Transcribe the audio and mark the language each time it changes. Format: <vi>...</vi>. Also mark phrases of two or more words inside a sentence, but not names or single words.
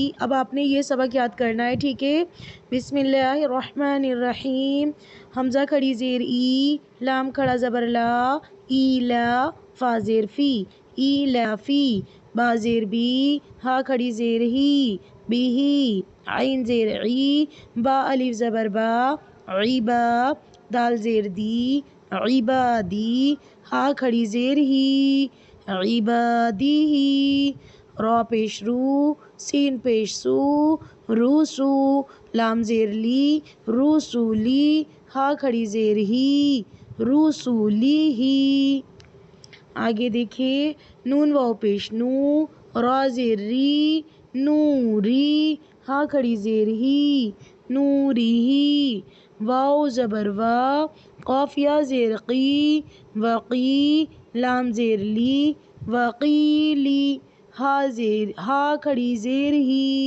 <ur>اب آپ نے یہ سبق یاد کرنا ہے، ٹھیک ہے؟</ur> <ar>بسم اللہ الرحمن الرحیم،</ar> <ur>حمزہ کھڑی زیر ای، لام کھڑا زبر لا، ای لا، فا زیر فی، ای لا فی، با زیر بی، ہا کھڑی زیر ہی، بی ہی، عین زیر عی، با الف زبر با، عیبا، دال زیر دی، عبادی، ہا کھڑی زیر ہی، عبادی ہی، را پیش رو، سین پیش سو، روسو، لام زیر لی، روسولی، ہا کھڑی زیر ہی، روسولی ہی۔ آگے دیکھیے، نون واو پیش نو، را زیر ری، نوری، ہا کھڑی زیر ہی، نوری ہی، واو زبر وا، قاف یا زیر قی، وقی، لام زیر لی، وقیلی، ہا کھڑی زیر ہی،</ur>